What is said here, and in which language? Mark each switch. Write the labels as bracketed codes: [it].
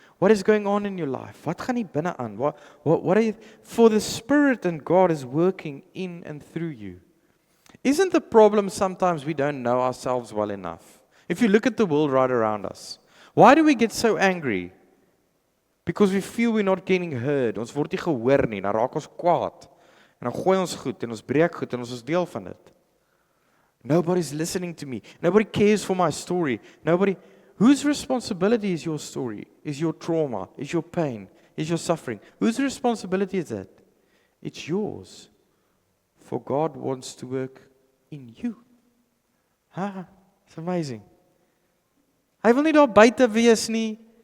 [en] What is going on in your life? [af] Wat gaan hier binne aan? [en] What are you, for the Spirit and God is working in and through you. Isn't the problem sometimes we don't know ourselves well enough? If you look at the world right around us, why do we get so angry? Because we feel we're not getting heard. [af] Ons word nie gehoor nie, dan raak ons kwaad. En dan gooi ons goed en ons breek goed en ons is deel van dit. [en] Nobody's listening to me. Nobody cares for my story. Nobody. Whose responsibility is your story? Is your trauma? Is your pain? Is your suffering? Whose responsibility is that? It's yours. For God wants to work in you. It's amazing. [af] Hy wil nie daar buite wees nie.